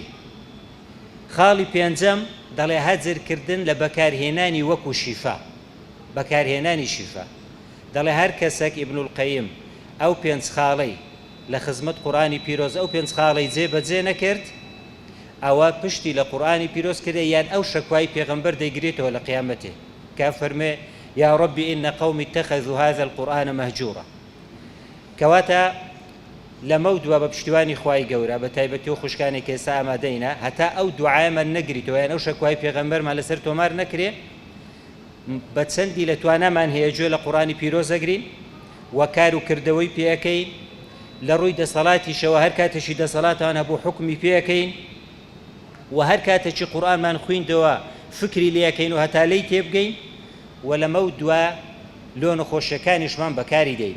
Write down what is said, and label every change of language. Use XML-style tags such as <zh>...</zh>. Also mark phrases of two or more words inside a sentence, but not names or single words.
<ckb>خاڵی پێنجەم دەڵێ هەجرکردن لە بەکارهێنانی وەکو شیفا، بەکارهێنانی شیفا. دەڵێ هەر کەسێک ئیبن القەیم ئەو 5 خاڵەی لە خزمەت قورئانی پیرۆز ئەو 5 خاڵەی جێبەجێ نەکرد، ئەوە پشتی لە قورئانی پیرۆز کردێ، یان ئەو شەکوای پێغەمبەر دەیگرێتەوە لە قیامەتێ کە فەرمێ</ckb> <ar>یا ربی إن قوم اتخذوا هذا القرآن مهجورا.</ar> <ckb>کەواتە لەمە دووە بە پشتیوانی خوای گەورە بە تایبەتی و خوشکانی کە ئێستا ئامادەینە هەتا ئەو دوعایەمان نەگریتەوە، یان ئەو شەکوای پێغەمبەرمان لەسەر تۆمار نەکرێ، بە چەندی لە توانامان هەیە گوێ لە قورئانی پیرۆز ئەگرین و کار و کردەوەی پێەکەین، لە ڕووی دەسەڵاتیشەوە هەر کاتێکی دەسەڵاتان هەبوو حکمی پێەکەین، و هەر کاتێکی قورئانمان خوێندەوە فکری لێەکەین و هەتا لێی تێبگەین، و لەمە دووە لۆ نەخۆشیەکانیشمان بەکاری دەینی.</ckb>